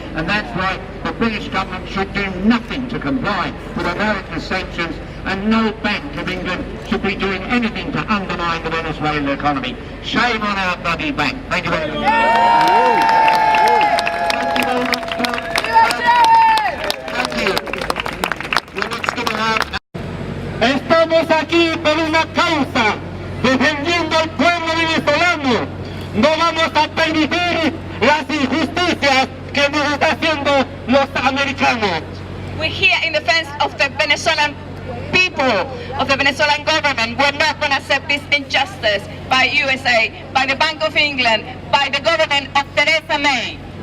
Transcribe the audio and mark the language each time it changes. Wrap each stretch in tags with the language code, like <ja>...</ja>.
<en>And that's why the British government should do nothing to comply with America's sanctions. And no Bank of England should be doing anything to undermine the Venezuelan economy. Shame on our bloody bank. Thank you very much. Thank you very much, Thank you. We're next going to have...</en> <es>Estamos aquí por una causa, defendiendo al pueblo venezolano. No vamos a permitir las injusticias que nos están haciendo los americanos.</es> <en>We're here in defense of the Venezuelan people of the Venezuelan government, we're not going to accept this injustice by USA, by the Bank of England, by the government of Theresa May.</en>